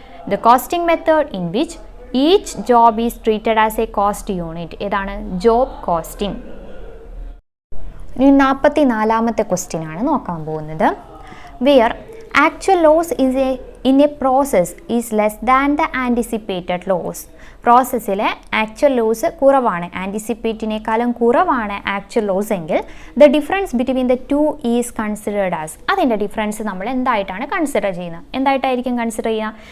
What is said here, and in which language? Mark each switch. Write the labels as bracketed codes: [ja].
[en] The costing method in which each job is treated as a cost unit. [ml] ഏതാണ്? Job costing. ഇനി 44ാമത്തെ question ആണ് നോക്കാൻ പോകുന്നത്. [en] Where actual loss in a process is less than the anticipated loss. [ml] പ്രോസസ്സിലെ actual loss കുറവാണ്, ആൻറ്റിസിപ്പേറ്റിനേക്കാളും കുറവാണ് actual loss എങ്കിൽ [en] The difference between the two is considered as. [ml] അതിൻ്റെ difference നമ്മൾ എന്തായിട്ടാണ് കൺസിഡർ ചെയ്യുന്നത്? എന്തായിട്ടായിരിക്കും കൺസിഡർ ചെയ്യുക?